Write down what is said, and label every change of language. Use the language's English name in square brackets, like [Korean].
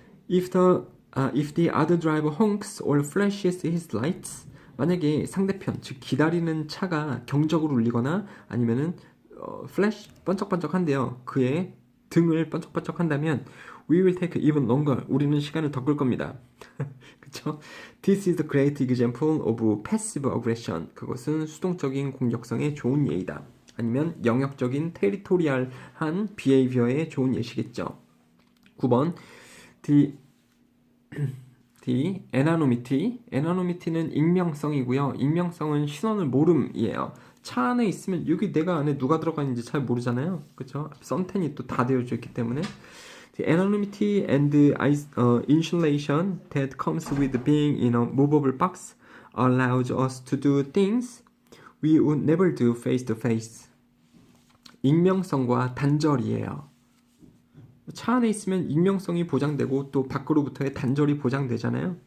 [English] If the other driver honks or flashes his lights, [Korean] 만약에 상대편, 즉 기다리는 차가 경적으로 울리거나 아니면은 플래시 번쩍번쩍한데요, 그의 등을 번쩍번쩍한다면 [English] we will take even longer, [Korean] 우리는 시간을 더 끌 겁니다. 그쵸? This is a great example of passive aggression, 그것은 수동적인 공격성의 좋은 예이다. 아니면 영역적인 테리토리얼한 behavior의 좋은 예시겠죠. 9번 The anonymity는 익명성이고요. 익명성은 신원을 모름이에요. 차 안에 있으면 여기 내가 안에 누가 들어가 있는지 잘 모르잖아요. 그쵸? 선텐이 또 다 되어져 있기 때문에. [English] The anonymity and insulation that comes with being in a movable box allows us to do things we would never do face to face. [Korean] 익명성과 단절이에요. 차 안에 있으면 익명성이 보장되고 또 밖으로부터의 단절이 보장되잖아요.